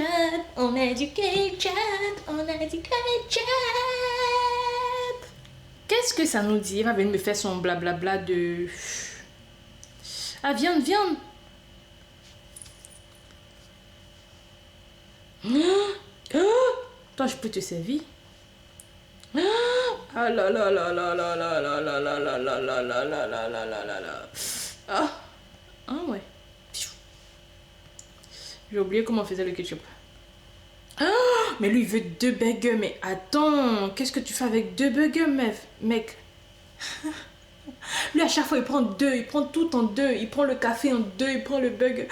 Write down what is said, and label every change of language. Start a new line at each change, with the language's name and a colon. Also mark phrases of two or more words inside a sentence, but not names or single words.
French: On a du ketchup. On a du ketchup. Qu'est-ce que ça nous dit? Il va venir me faire son blablabla de... Ah, viande. Toi, je peux te servir. Ah là là là là là là là là là là là là là là là là là là. Ah ouais. J'ai oublié comment on faisait le ketchup. Mais lui, il veut 2 burgers. Mais attends, qu'est-ce que tu fais avec 2 burgers, mec? Lui, à chaque fois, il prend 2. Il prend tout en 2. Il prend le café en 2. Il prend le burger.